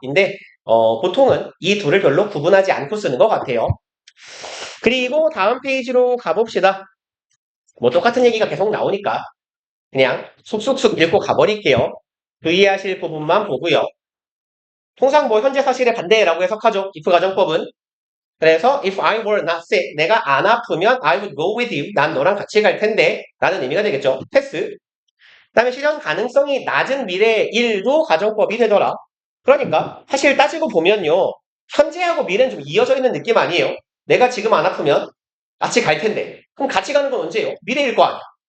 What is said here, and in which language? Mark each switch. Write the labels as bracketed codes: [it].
[ko] 인데 보통은 이 둘을 별로 구분하지 않고 쓰는 것 같아요. 그리고 다음 페이지로 가봅시다. 뭐 똑같은 얘기가 계속 나오니까 그냥 쑥쑥쑥 읽고 가버릴게요. 주의하실 부분만 보고요. 통상 뭐 현재 사실의 반대라고 해석하죠. if 가정법은. 그래서 [en] if I were not sick, [ko] 내가 안 아프면 [en] I would go with you. [ko] 난 너랑 같이 갈 텐데 라는 의미가 되겠죠. 패스. 그 다음에 실현 가능성이 낮은 미래의 일도 가정법이 되더라. 그러니까 사실 따지고 보면요. 현재하고 미래는 좀 이어져 있는 느낌 아니에요? 내가 지금 안 아프면 같이 갈 텐데. 그럼 같이 가는 건 언제예요? 미래일 거 아니야.